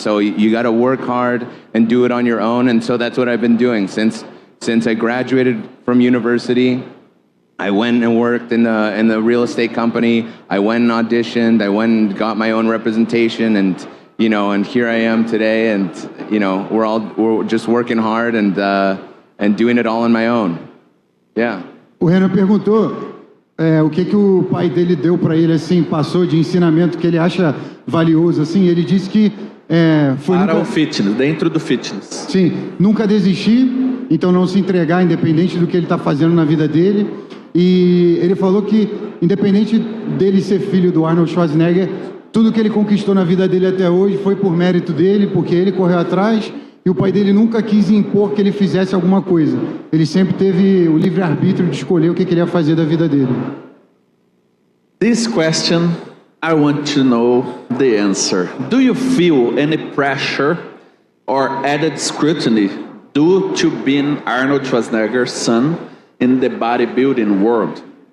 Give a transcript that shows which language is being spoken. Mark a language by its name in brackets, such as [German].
[English] So you got to work hard and do it on your own. And so that's what I've been doing since I graduated from university. I went and worked in the real estate company. I went and auditioned. I went and got my own representation, and here I am today, and we're just working hard and doing it all on my own. Yeah. [Portuguese] O Renan perguntou o que o pai dele deu para ele, assim, passou de ensinamento que ele acha valioso, assim. Ele disse que foi Para nunca, o fitness, dentro do fitness. sim, nunca desistir, então não se entregar, independente do que ele está fazendo na vida dele. E ele falou que, independente dele ser filho do Arnold Schwarzenegger, tudo que ele conquistou na vida dele até hoje foi por mérito dele, porque ele correu atrás. E o pai dele nunca quis impor que ele fizesse alguma coisa. Ele sempre teve o livre-arbítrio de escolher o que ele ia fazer da vida dele. [English] This question, I want to know the answer. Do you feel any pressure or added scrutiny due to being Arnold Schwarzenegger's son in the bodybuilding world?